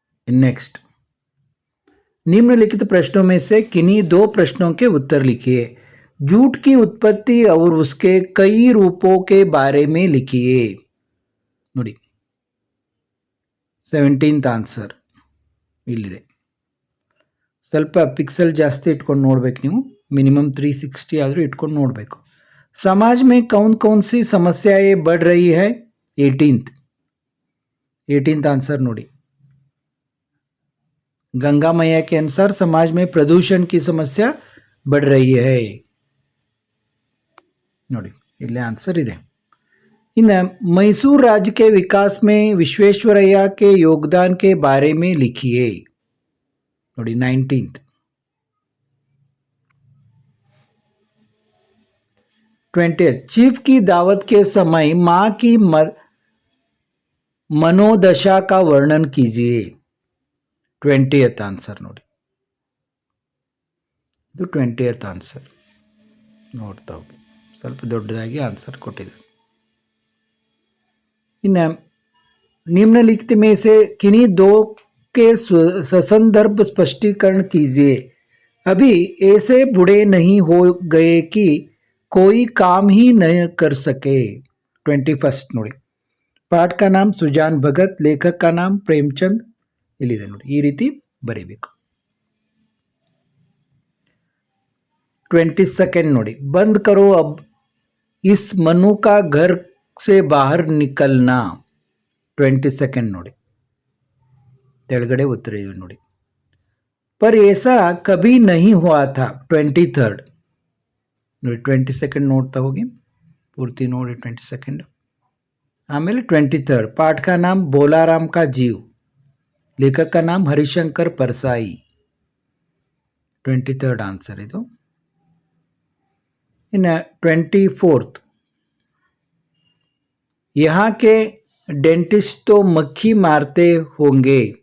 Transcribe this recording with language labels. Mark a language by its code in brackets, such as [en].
[hi] Next, निम्नलिखित प्रश्नों में से किन्हीं दो प्रश्नों के उत्तर लिखिए. झूठ की उत्पत्ति और उसके कई रूपों के बारे में लिखिए. [kn] ನೋಡಿ, 17th ಆನ್ಸರ್ ಇಲ್ಲಿದೆ. ಸ್ವಲ್ಪ ಪಿಕ್ಸೆಲ್ ಜಾಸ್ತಿ ಇಟ್ಕೊಂಡು ನೋಡ್ಬೇಕು ನೀವು. ಮಿನಿಮಮ್ 360 ಆದರೂ ಇಟ್ಕೊಂಡು ನೋಡಬೇಕು. [hi] समाज में कौन कौन सी समस्याएं बढ़ रही है? 18th आंसर ನೋಡಿ. गंगा मैया के अनुसार समाज में प्रदूषण की समस्या बढ़ रही है. [kn] ನೋಡಿ, ಇಲ್ಲಿ आंसर ಇದೆ. [hi] इन्हें मैसूर राज्य के विकास में विश्वेश्वरैया के योगदान के बारे में लिखिए. [kn] ನೋಡಿ, 19th. [hi] 20th, चीफ की दावत के समय मां की मनोदशा का वर्णन कीजिए. [kn] 20th ಆನ್ಸರ್ ನೋಡಿ, ಇದು 20th ಆನ್ಸರ್. ನೋಡ್ತಾ ಹೋಗಿ, ಸ್ವಲ್ಪ ದೊಡ್ಡದಾಗಿ ಆನ್ಸರ್ ಕೊಟ್ಟಿದ್ದಾರೆ. [hi] ಇನ್ನು निम्नलिखित में से किन्हीं दो के ससंदर्भ स्पष्टीकरण कीजिए. अभी ऐसे बूढ़े नहीं हो गए कि कोई काम ही नहीं कर सके. 21st ನೋಡಿ. ಪಾಠ का नाम सुजान भगत, लेखक का नाम प्रेमचंद. [kn] ಇಲ್ಲಿದೆ ನೋಡಿ, ಈ ರೀತಿ ಬರೀಬೇಕು. [hi] 22nd ನೋಡಿ, बंद करो अब इस मनु का घर से बाहर निकलना. [kn] 22nd ನೋಡಿ, ತೆಳಗಡೆ ಉತ್ತರ ಇವೆ ನೋಡಿ. [hi] पर ऐसा कभी नहीं हुआ था. [kn] 23rd ನೋಡಿ, 22nd ನೋಡ್ತಾ ಹೋಗಿ, ಪೂರ್ತಿ ನೋಡಿ 22nd. [hi] ಆಮೇಲೆ 23rd, पाठ का नाम बोलाराम का जीव, लेखक का नाम हरिशंकर परसाई. [kn] 23rd आंसर ಇದು. [hi] ಇನ್ನು 24th, यहाँ के डेंटिस्ट तो मक्खी मारते होंगे.